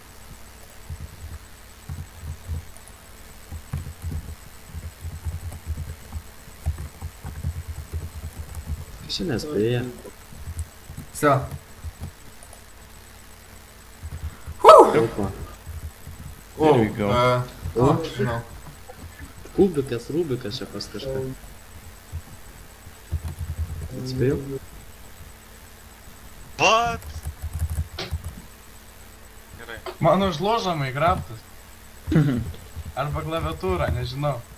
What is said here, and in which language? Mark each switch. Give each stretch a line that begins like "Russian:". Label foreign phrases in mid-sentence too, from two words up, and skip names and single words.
Lithuanian: Čia nespėja. Все. Opa.
English: There we go.
Lithuanian: Žinau. Kubikas, Rubikas čia pas kažką. Atspėjau? What? Gerai. Mano užložamai graftas. Arba klaviatūra, nežinau.